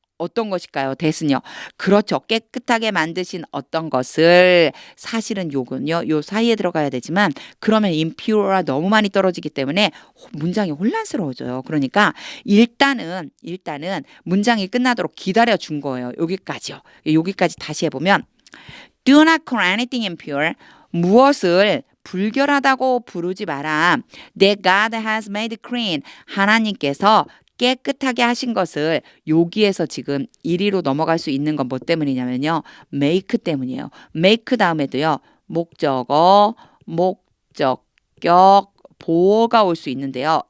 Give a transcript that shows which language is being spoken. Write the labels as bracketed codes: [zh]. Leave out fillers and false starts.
[ko] 어떤 것일까요? that은요. 그렇죠. 깨끗하게 만드신 어떤 것을 사실은 요건요. 요 사이에 들어가야 되지만 그러면 impure가 너무 많이 떨어지기 때문에 문장이 혼란스러워져요. 그러니까 일단은 문장이 끝나도록 기다려 준 거예요. 여기까지요. 여기까지 다시 해보면 [en] Do not call anything impure. [ko] 무엇을 불결하다고 부르지 마라. [en] That God has made clean. [ko] 하나님께서 깨끗하게 하신 것을 여기에서 지금 1위로 넘어갈 수 있는 건 뭐 때문이냐면요. make 때문이에요. make 다음에도요. 목적어, 목적격, 보어가 올 수 있는데요.